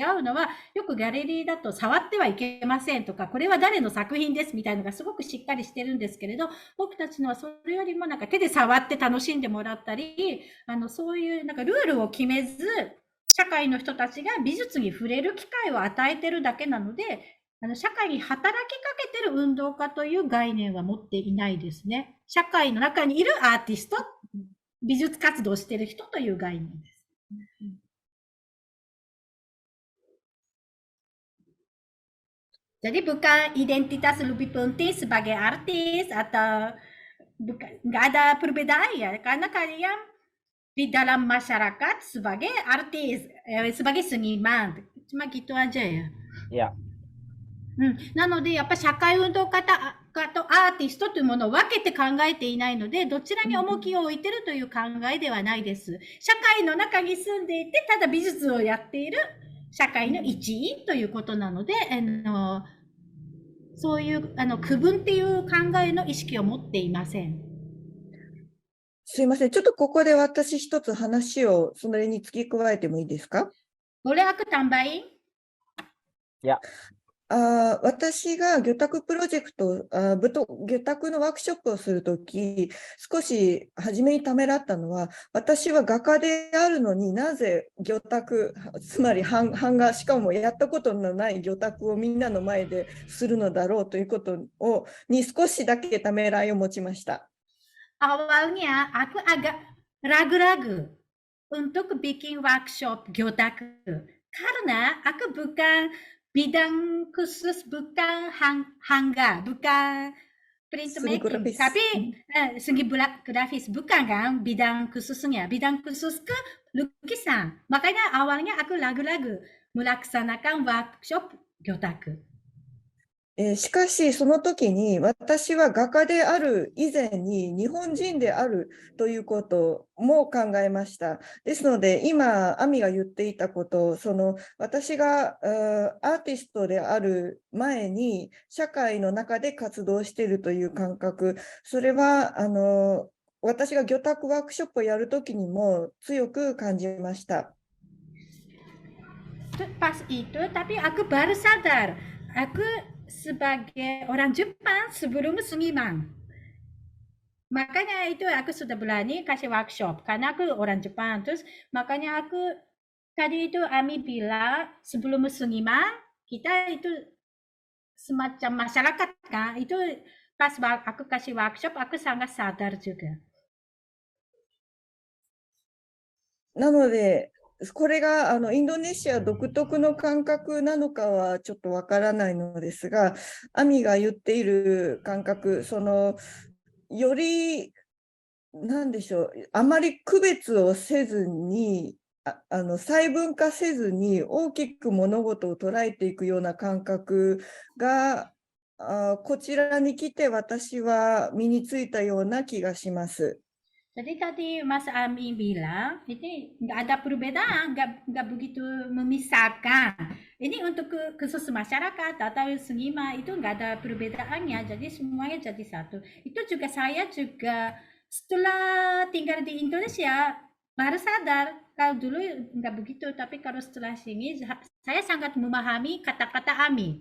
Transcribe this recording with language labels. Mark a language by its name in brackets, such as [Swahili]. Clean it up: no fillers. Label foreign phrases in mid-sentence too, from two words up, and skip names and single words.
[Japanese] うのは、よくギャラリーだと触ってはいけませんとか、これは誰の作品ですみたいなのがすごくしっかりしてるんですけれど、僕たちのはそれよりもなんか手で触って楽しんでもらったり、そういうなんかルールを決めず、社会の人たちが美術に触れる機会を与えてるだけなので、社会に働きかけてる運動家という概念は持っていないですね。社会の中にいるアーティスト、美術活動している人という概念です。 [Indonesian] Jadi bukan identitas lebih penting sebagai artis atau nggak ada perbedaan ya, karena kalian di dalam masyarakat sebagai artis, sebagai seniman, cuma gitu aja ya. Ya. [Japanese] なので、やっぱり社会運動家とアーティストというものを分けて考えていないので、どちらに重きを置いているという考えではないです。社会の中に住んでいて、ただ美術をやっている社会の一員ということなので、そういう区分っていう考えの意識を持っていません。すいません。ちょっとここで私一つ話をそれに付け加えてもいいですか？ [Indonesian] Boleh aku tambahin? Ya. [Japanese] 私が魚拓プロジェクト、魚拓のワークショップをするとき、少し初めにためらったのは、私は画家であるのになぜ魚拓、つまり版画、しかもやったことのない魚拓をみんなの前でするのだろうということに少しだけためらいを持ちました。 [Indonesian] Awalnya aku agak ragu-ragu untuk bikin workshop Gyotaku karena aku bukan bidang khusus, bukan hangga, bukan printmaking, tapi segi grafis bukan kan bidang khususnya, bidang khusus ke lukisan. Makanya awalnya aku ragu-ragu melaksanakan workshop Gyotaku. [Japanese] しかし、その時に私は画家である以前に日本人であるということも考えました。ですので、今、アミが言っていたこと、私がアーティストである前に社会の中で活動しているという感覚、それは私が魚拓ワークショップをやるときにも強く感じました。 [Indonesian] Pas itu, tapi aku baru sadar, aku sebagai orang Jepang sebelum seniman. Makanya itu aku sudah berani kasih workshop karena aku orang Jepang. Terus makanya aku tadi itu Ami bilang sebelum seniman kita itu semacam masyarakat kan. Itu pas aku kasih workshop aku sangat sadar juga. [Japanese] なのでこれがインドネシア独特の感覚なのかはちょっとわからないのですが、アミが言っている感覚、より、なんでしょう、あまり区別をせずに、細分化せずに大きく物事を捉えていくような感覚が、こちらに来て私は身についたような気がします。 [Indonesian] Jadi tadi Mas Ami bilang, ini nggak ada perbedaan, nggak begitu memisahkan. Ini untuk khusus masyarakat atau seniman itu nggak ada perbedaannya, jadi semuanya jadi satu. Itu juga saya juga setelah tinggal di Indonesia baru sadar kalau dulu nggak begitu, tapi kalau setelah sini saya sangat memahami kata-kata Ami.